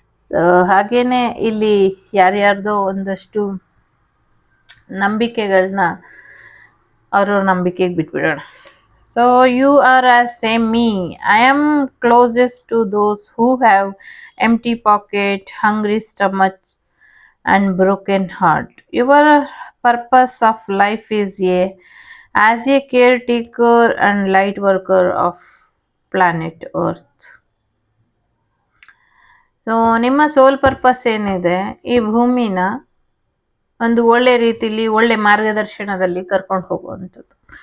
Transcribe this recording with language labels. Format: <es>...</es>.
<kn>So ಹಾಗೇನೆ ಇಲ್ಲಿ ಯಾರ್ಯಾರ್ದೋ ಒಂದಷ್ಟು ನಂಬಿಕೆಗಳನ್ನ ಅವ್ರ ನಂಬಿಕೆಗೆ ಬಿಟ್ಬಿಡೋಣ.</kn> <en>So you are as same me, I am closest to those who have empty pocket, hungry stomach and broken heart. Your purpose of life is as a caretaker and light worker of planet Earth.</en> <kn>So ನಿಮ್ಮ soul purpose ಏನಿದೆ, ಈ ಭೂಮಿನ ಒಂದು ಒಳ್ಳೆ ರೀತಿಲಿ ಒಳ್ಳೆ ಮಾರ್ಗದರ್ಶನದಲ್ಲಿ ಕರ್ಕೊಂಡು ಹೋಗುವಂಥದ್ದು.</kn>